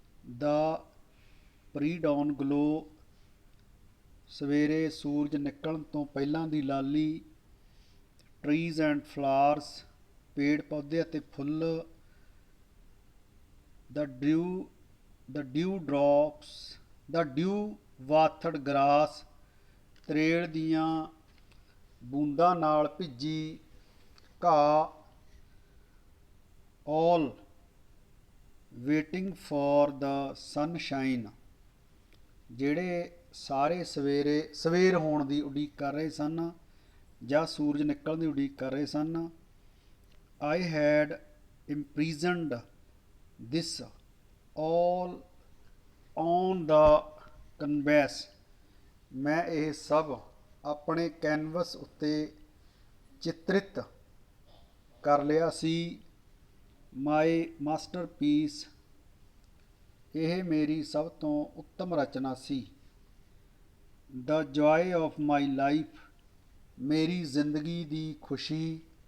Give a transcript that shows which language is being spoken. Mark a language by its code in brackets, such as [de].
[en] the pre-dawn glow, [pa] ਸਵੇਰੇ ਸੂਰਜ ਨਿਕਲਣ ਤੋਂ ਪਹਿਲਾਂ ਦੀ ਲਾਲੀ। [en] trees and flowers, [pa] ਪੇੜ ਪੌਦੇ ਅਤੇ ਫੁੱਲ। [en] the dew drops, the dew watered grass, [pa] ਤਰੇਲ ਦੀਆਂ ਬੂੰਦਾਂ ਨਾਲ ਭਿੱਜੀ ਘਾਹ। [en] all waiting for the sunshine, [pa] ਜਿਹੜੇ ਸਾਰੇ ਸਵੇਰ ਹੋਣ ਦੀ ਉਡੀਕ ਕਰ ਰਹੇ ਸਨ ਜਾਂ ਸੂਰਜ ਨਿਕਲਣ ਦੀ ਉਡੀਕ ਕਰ ਰਹੇ ਸਨ। [en] I had imprisoned this all on the canvas, [pa] ਮੈਂ ਇਹ ਸਭ ਆਪਣੇ ਕੈਨਵਸ ਉੱਤੇ ਚਿਤਰਿਤ ਕਰ ਲਿਆ ਸੀ। [en] my masterpiece, [pa] ਇਹ ਮੇਰੀ ਸਭ ਤੋਂ ਉੱਤਮ ਰਚਨਾ ਸੀ। [en] the joy of my life, [pa] ਮੇਰੀ ਜ਼ਿੰਦਗੀ ਦੀ ਖੁਸ਼ੀ।